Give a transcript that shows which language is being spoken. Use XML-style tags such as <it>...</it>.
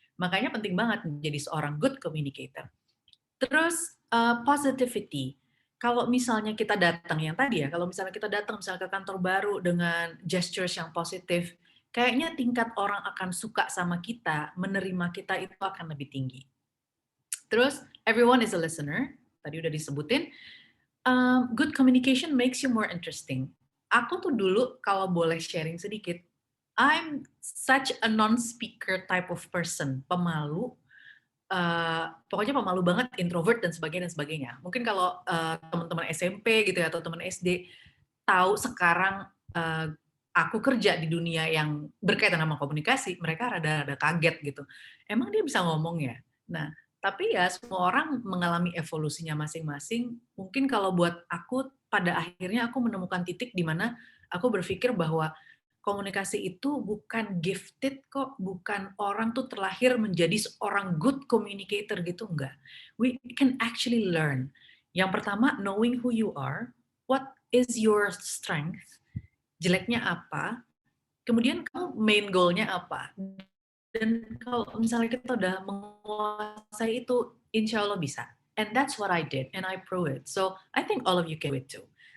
<id>Makanya penting banget menjadi seorang good communicator. Terus positivity. Kalau misalnya kita datang yang tadi ya, kalau misalnya kita datang misalnya ke kantor baru dengan gestures yang positif, kayaknya tingkat orang akan suka sama kita, menerima kita itu akan lebih tinggi. Terus</id> <en>everyone is a listener,</en> <id>tadi udah disebutin.</id> <en>Good communication makes you more interesting.</en> <id>Aku tuh dulu kalau boleh sharing sedikit,</id> <en>I'm such a non-speaker type of person,</en> <id>pemalu. Pokoknya pemalu banget, introvert dan sebagainya. Mungkin kalau teman-teman SMP gitu ya atau teman SD tahu sekarang aku kerja di dunia yang berkaitan sama komunikasi, mereka rada-rada kaget gitu. Emang dia bisa ngomong ya? Nah, tapi ya semua orang mengalami evolusinya masing-masing. Mungkin kalau buat aku pada akhirnya aku menemukan titik di mana aku berpikir bahwa komunikasi itu bukan gifted kok, bukan orang tuh terlahir menjadi seorang good communicator gitu, enggak.</id> <en>We can actually learn.</en> <id>Yang pertama,</id> <en>knowing who you are, what is your strength,</en> <id>jeleknya apa, kemudian kamu main goal-nya apa. Dan kalau misalnya kita udah menguasai itu, insya Allah bisa.</id> <en>And that's what I did, and I prove it. So, I think all of you can do it too.</en>